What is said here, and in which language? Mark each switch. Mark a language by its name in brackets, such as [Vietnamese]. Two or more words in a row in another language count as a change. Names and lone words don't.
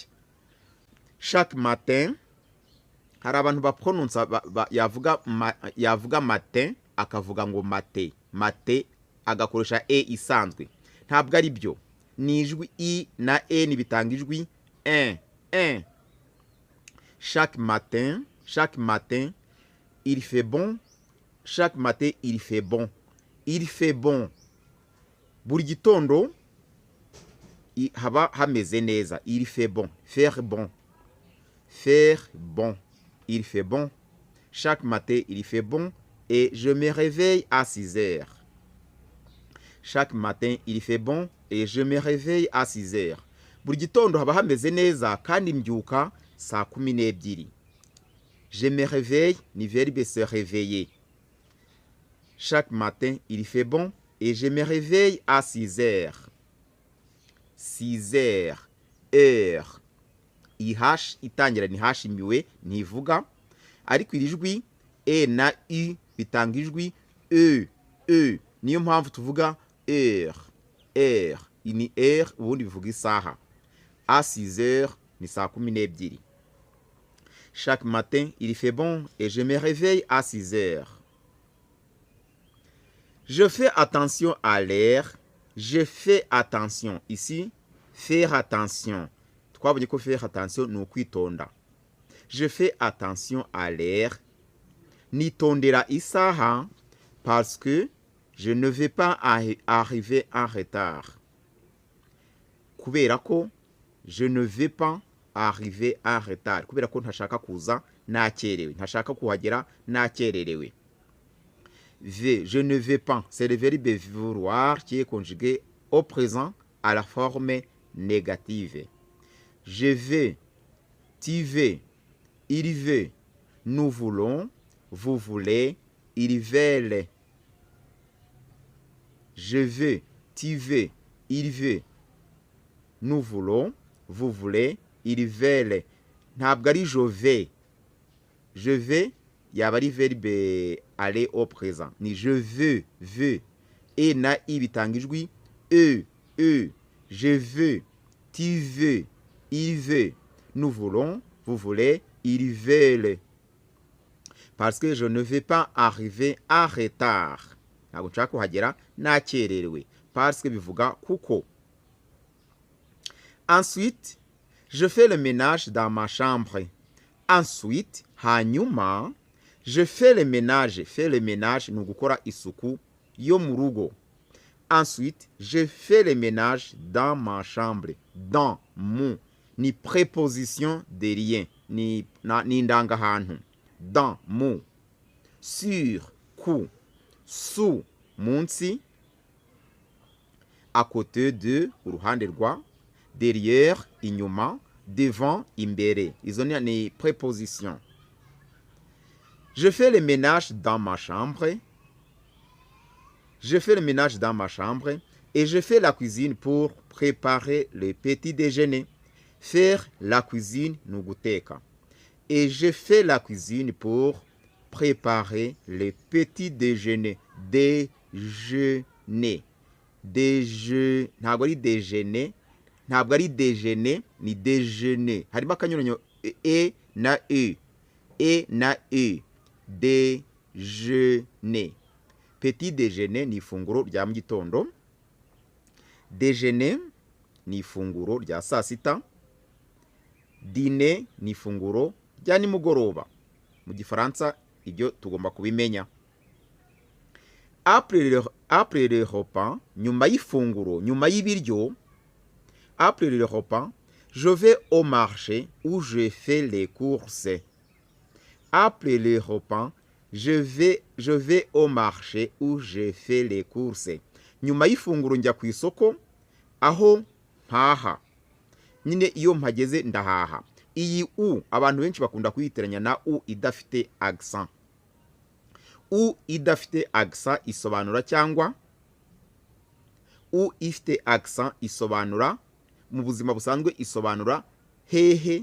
[French] Chaque matin, [Kinyarwanda] hari abantu baprononsa yavuga matin akavuga ngo mate agakoresha isanzwe. Ntabwo ari byo, ni ijwi i na ni bitanga ijwi un. [French] Chaque matin il fait bon. Chaque matin il fait bon. Il fait bon. [Kinyarwanda] Buri gitondo haba hameze neza. [French] Il fait bon. Faire bon. Faire bon. Il fait bon. Chaque matin il fait bon et je me réveille à 6 heures. Chaque matin il fait bon et je me réveille à 6 heures. [Kinyarwanda] Buri gitondo haba hameze neza kandi mbyuka saa 12. [French] Je me réveille ni verbe se réveiller. Chaque matin il fait bon et je me réveille à 6 heures. 6 heures, heure. [Kinyarwanda] Ihash itangira ni hash imiwe ntivuga, ariko iri jwi na u bitanga ijwi niyo mpamvu tuvuga heure. Ini heure ubundi bivuga isaha. [French] À 6 heures [Kinyarwanda] ni saa 12. [French] Chaque matin il fait bon et je me réveille à 6 heures. Je fais attention à l'air. Je fais attention. Ici faire attention, [Kinyarwanda] twabonye ko [French] faire attention [Kinyarwanda] ni ukwitonda. [French] Je fais attention à l'air. [Kinyarwanda] Nitondera isaha [French] parce que je ne vais pas arriver en retard. [Kinyarwanda] Kubera ko [French] je ne vais pas arriver en retard. [Kinyarwanda] Kubera ko ntashaka kuza nakerewe, ntashaka kuhagera nakererewe. [French] Je ne vais pas, c'est le verbe vouloir qui est conjugué au présent à la forme négative. Je vais, tu veux, il veut, nous voulons, vous voulez, ils veulent. Je veux, tu veux, il veut, nous voulons, vous voulez, ils veulent. [Kinyarwanda] Ntabwo ari [French] je vais [Kinyarwanda] yaba ari [French] verbe aller au présent. Ni je veux. [Kinyarwanda] E na i bitanga ijwi e. [French] Je veux, tu veux, il veut. Nous voulons, vous voulez, ils veulent. Parce que je ne vais pas arriver en retard. [Kinyarwanda] Ntabwo nshaka kuhagera nakererewe. [French] Parce que [Kinyarwanda] bivuga kuko. [French] Ensuite, je fais le ménage dans ma chambre. Ensuite, hanyuma, je fais le ménage. Faire le ménage [Kinyarwanda] ni ugukora isuku yo mu rugo. [French] Ensuite, je fais le ménage dans ma chambre. Dans, [Kinyarwanda] mu, ni [French] préposition de rien. [Kinyarwanda] Ni indangahantu. Dans, mu. [French] Sur, ku. Sous, munsi. À côté de, [Kinyarwanda] uruhande rwa. [French] Derrière, inyuma. Devant, imbere. [Kinyarwanda] Izo ni préposition. [French] Je fais le ménage dans ma chambre. Je fais le ménage dans ma chambre et je fais la cuisine pour préparer le petit déjeuner. Faire la cuisine, [Kinyarwanda] ni guteka. [French] Et je fais la cuisine pour préparer le petit déjeuner. Déjeuner. [Kinyarwanda] Ntabwo ari déjeuner. Ntabwo ari déjeuner, ni déjeuner. Harimo akanyuranyo e na e. E na e. [French] Déjeuner. Petit déjeuner [Kinyarwanda] ni ifunguro rya mu gitondo. Déjeuner ni ifunguro rya saa sita. Dîner ni ifunguro rya nimugoroba. Mu gifaransa ibyo tugomba kubimenya. [French] Après le repas, [Kinyarwanda] nyuma y'ifunguro, nyuma y'ibiryo, [French] après le repas, je vais au marché où je fais les courses. Après le repas, je vais au marché où je fais les courses. [Kinyarwanda] Nyuma y'ifunguro njya ku isoko aho mpaha. Nyine iyo mpageze ndahaha. Iyi u abantu benshi bakunda kuyiteranya na u idafite accent. U idafite accent isobanura cyangwa u ifite accent isobanura mu buzima busanzwe isobanura hehe.